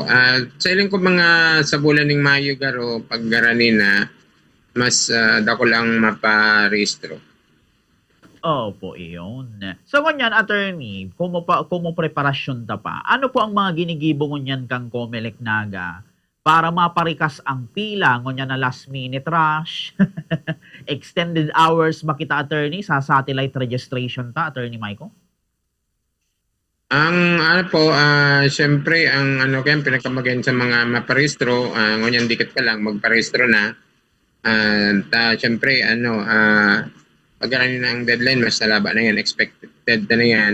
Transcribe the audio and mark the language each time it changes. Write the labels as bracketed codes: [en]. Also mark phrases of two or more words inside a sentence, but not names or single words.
[bik] Sa ilang ko mga sa bulan ng Mayo garo, pag garani na, mas dako lang mapa-rehistro. Opo, iyon. So, ngunyan, attorney, kumo preparasyon ta pa, ano po ang mga ginigibo ngunyan kang Comelec Naga para maparikas ang pila, ngunyan na [en] last minute rush, extended hours [bik] ba kita, attorney, sa [en] satellite registration [bik] ta, Attorney Maiko? Ang syempre, ang kaya pinagkamagayan sa mga maparehistro, ngunyan dikit ka lang, magparehistro na. Syempre, pag-arani na ang deadline, mas nalaba na yan, expected na yan.